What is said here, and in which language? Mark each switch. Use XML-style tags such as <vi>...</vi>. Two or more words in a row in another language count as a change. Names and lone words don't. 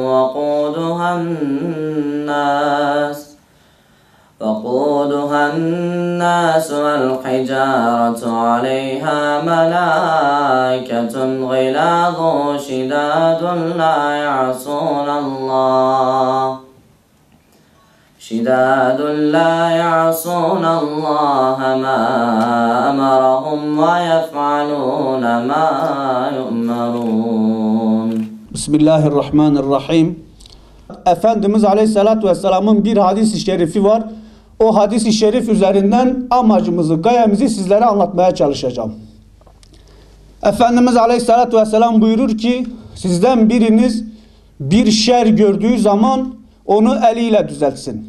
<ar>وقودها الناس والحجارة عليها ملائكة غلاظ شداد لا يعصون الله ما أمرهم ويفعلون ما يؤمرون.</ar> <tr>Bismillahirrahmanirrahim. Efendimiz Aleyhisselatü Vesselam'ın bir hadis-i şerifi var. O hadis-i şerif üzerinden amacımızı, gayemizi sizlere anlatmaya çalışacağım. Efendimiz Aleyhisselatü Vesselam buyurur ki, sizden biriniz bir şer gördüğü zaman onu eliyle düzeltsin.</tr>